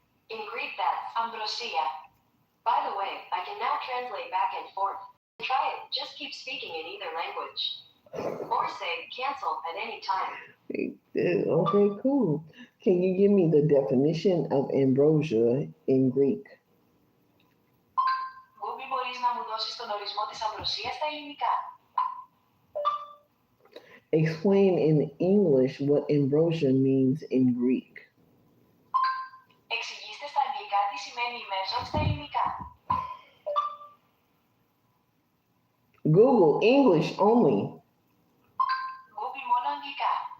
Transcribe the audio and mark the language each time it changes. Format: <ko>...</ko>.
<en>In Greek, that's ambrosia. By the way, I can now translate back and forth. Try it. Just keep speaking in either language. Or say cancel at any time. Okay, cool. Can you give me the definition of ambrosia in Greek?</en> <el>Μπόμπι, μπορείς να μου δώσεις τον ορισμό της αμβροσίας στα ελληνικά?</el> <en>Explain in English what ambrosia means in Greek.</en> <el>Εξηγήστε στα αγγλικά τι σημαίνει immersion στα ελληνικά.</el> <en>Google English only.</en> <el>Google μόνο αγγλικά.</el>